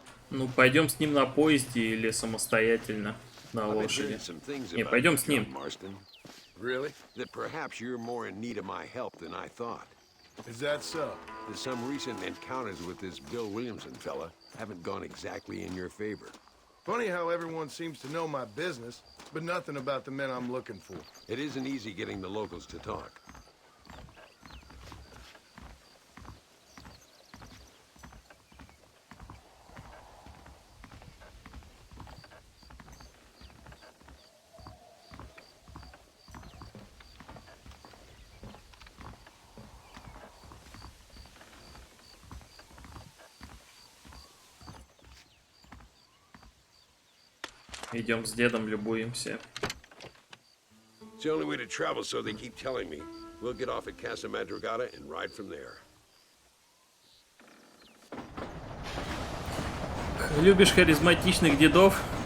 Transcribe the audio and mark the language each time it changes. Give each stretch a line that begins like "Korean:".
Russian: Ну, пойдем с ним на поезде или самостоятельно на лошади. Не, пойдем с ним.
English: Really? That perhaps you're more in need of my help than I thought. Is that so? That some recent encounters with this Bill Williamson fella haven't gone exactly in your favor. Funny how everyone seems to know my business, but nothing about the men I'm looking for. It isn't easy getting the locals to talk.
Russian: Идем с дедом, любуемся.
English: It's the only way to travel, so they keep telling me. We'll get off at Casa Madrugada and ride from there.
Russian: Любишь харизматичных дедов?